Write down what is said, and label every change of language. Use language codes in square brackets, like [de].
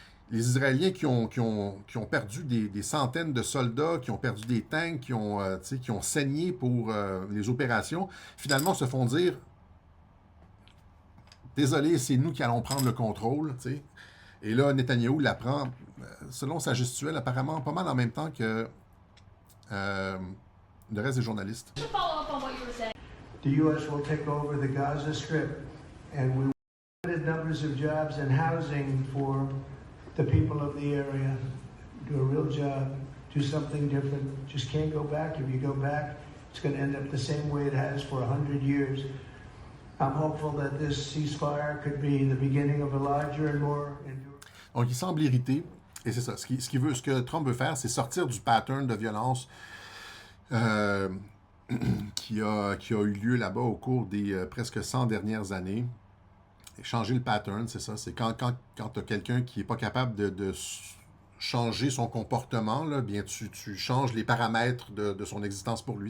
[fr] Les Israéliens qui ont perdu des centaines de soldats, qui ont perdu des tanks, qui ont saigné pour les opérations, finalement se font dire « Désolé, c'est nous qui allons prendre le contrôle. » Et là, Netanyahou l'apprend, selon sa gestuelle, apparemment pas mal en même temps que le reste des journalistes. [en] To follow up on what you were saying. The U.S. will take over the Gaza Strip, and we limited numbers of jobs and housing for the people of the area. Do a real job, do something different. Just can't go back. If you go back, it's going to end up the same way it has for 100 years. I'm hopeful that this ceasefire could be the beginning of a larger and more enduring. [fr] Donc, il semble irrité. Et c'est ça. Ce que Trump veut faire, c'est sortir du pattern de violence qui a eu lieu là-bas au cours des presque 100 dernières années. Et changer le pattern, c'est ça. C'est quand tu as quelqu'un qui n'est pas capable de changer son comportement, là, bien tu changes les paramètres de son existence pour lui.